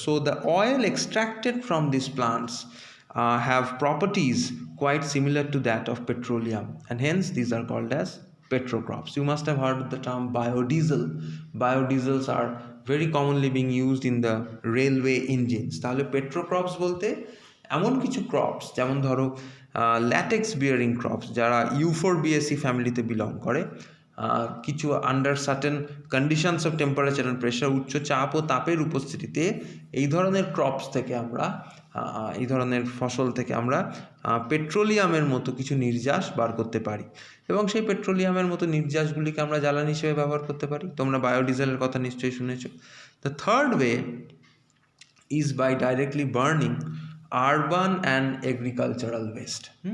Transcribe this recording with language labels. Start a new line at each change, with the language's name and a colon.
English: So the oil extracted from these plants have properties quite similar to that of petroleum, and hence these are called as petrocrops. You must have heard the term biodiesel. Biodiesels are very commonly being used in the railway engines.
Bangla: তাহলে petrocrops বলতে এমন কিছু crops, যেমন ধরো latex bearing crops যারা Euphorbiaceae ফ্যামিলিতে belong করে, কিছু
English: under certain conditions of temperature and pressure,
Bangla: উচ্চ চাপ ও তাপের উপস্থিতিতে এই ধরনের ক্রপস থেকে আমরা, এই ধরনের ফসল থেকে আমরা পেট্রোলিয়ামের মতো কিছু নির্যাস বার করতে পারি, এবং সেই পেট্রোলিয়ামের মতো নির্যাসগুলিকে আমরা জ্বালানি হিসেবে ব্যবহার করতে পারি. তোমরা বায়োডিজেলের কথা নিশ্চয়ই শুনেছ.
English: The third way is by directly burning urban and agricultural waste.